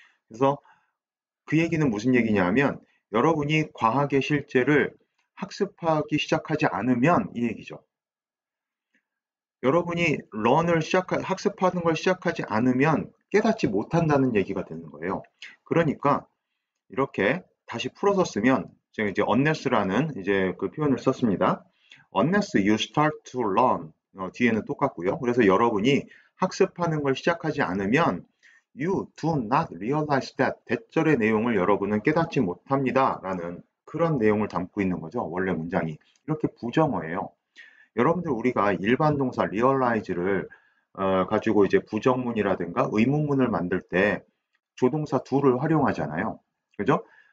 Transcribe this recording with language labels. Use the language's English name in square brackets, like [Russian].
[Korean] 그래서 그 얘기는 무슨 얘기냐면 여러분이 과학의 실제를 학습하기 시작하지 않으면 이 얘기죠. 여러분이 학습하는 걸 시작하지 않으면 깨닫지 못한다는 얘기가 되는 거예요. 그러니까 이렇게 다시 풀어서 쓰면 제가 이제 unless라는 이제 그 표현을 썼습니다. [English] unless you start to learn [Korean] 뒤에는 똑같고요. 그래서 여러분이 학습하는 걸 시작하지 않으면 [English] you do not realize that [Korean] 대절의 내용을 여러분은 깨닫지 못합니다. 라는 그런 내용을 담고 있는 거죠. 원래 문장이. 이렇게 부정어예요. 여러분들 우리가 일반 동사 realize를 가지고 이제 부정문이라든가 의문문을 만들 때 조동사 do를 활용하잖아요. 그죠?